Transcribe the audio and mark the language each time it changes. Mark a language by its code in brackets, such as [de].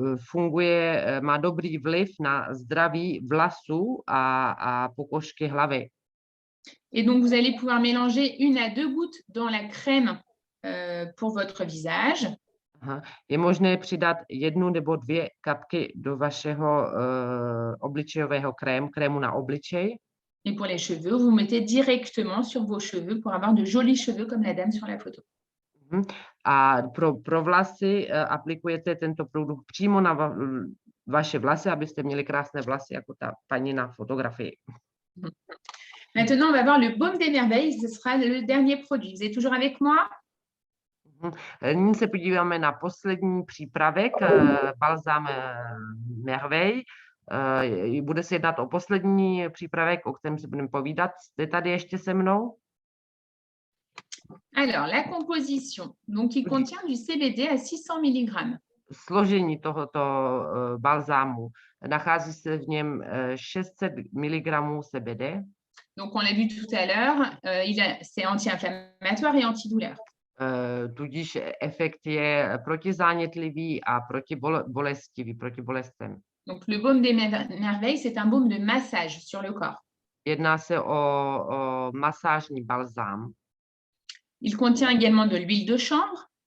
[cs] Funguje, má dobrý vliv na zdraví vlasů a pokožky hlavy. [fr] Et donc, vous allez pouvoir mélanger 1 à 2 gouttes dans la crème pour votre visage. [cs] Je možné přidat 1 nebo 2 kapky do vašeho obličejového krému na obličej. [fr] Et pour les cheveux, vous mettez directement sur vos cheveux pour avoir de jolis cheveux comme la dame sur la photo. [cs] A pro vlasy aplikujete tento produkt přímo na vaše vlasy, abyste měli krásné vlasy jako ta paní na fotografii. [fr] Maintenant, on va voir le baume des merveilles. Ce sera le dernier produit. Vous êtes toujours avec moi? [cs] Nyní se podíváme na poslední přípravek, balzám Merveille. Bude se jednat o poslední přípravek, o kterém se budeme povídat. Jste tady ještě se mnou? [fr] Alors, la composition, donc il contient du CBD à 600 mg. [cs] Složení tohoto balzámu. Nachází se v něm 600 mg CBD. [fr] Donc, on l'a vu tout à l'heure, c'est anti-inflammatoire et antidouleur. [cs] Tudíž efekt je protizánětlivý a protibolestivý, proti bolestem. [fr] Donc, le baume des merveilles, c'est un baume de massage sur le corps. [cs] Jedná se o masážní balzám. [fr] Il contient également de l'huile de chanvre.